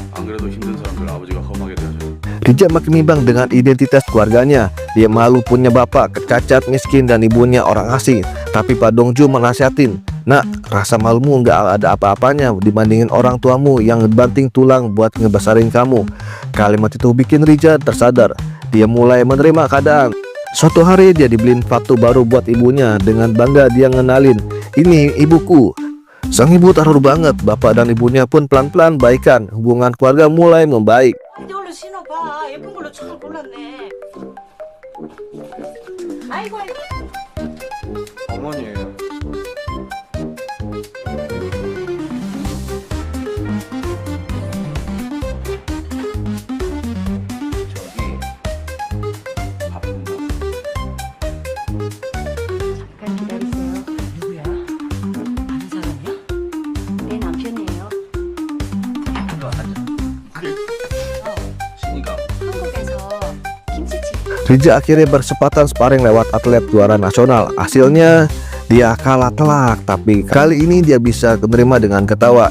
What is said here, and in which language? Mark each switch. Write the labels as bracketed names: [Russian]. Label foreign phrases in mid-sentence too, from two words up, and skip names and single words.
[Korean] 안 그래도 힘든 사람들 아버지가 험하게 대하죠. [Indonesian] Rija makin bimbang dengan identitas keluarganya. Dia malu punya bapak kecacat, miskin, dan ibunya orang asing. Tapi Pak Dongju menasihatin, "Nak, rasa malumu nggak ada apa-apanya dibandingin orang tuamu yang banting tulang buat ngebesarin kamu." Kalimat itu bikin Rija tersadar. Dia mulai menerima keadaan. Suatu hari dia dibeliin sepatu baru buat ibunya. Dengan bangga dia ngenalin, "Ini ibuku." Sang ibu terharu banget. Bapak dan ibunya pun pelan-pelan baikan. Hubungan keluarga mulai membaik. [Korean] 이제 얼른 신어봐. 예쁜 걸로 잘 골랐네. 아이고. 어머니예요. 저기 바쁜가? 잠깐 기다리세요. 누구야? 아는 사람이야? 내 남편이에요. 이거 하자. 신이가 한국에서 김치찌개. [Indonesian] Rija akhirnya bersempatan sparring lewat atlet juara nasional. Hasilnya dia kalah telak, tapi kali ini dia bisa menerima dengan ketawa.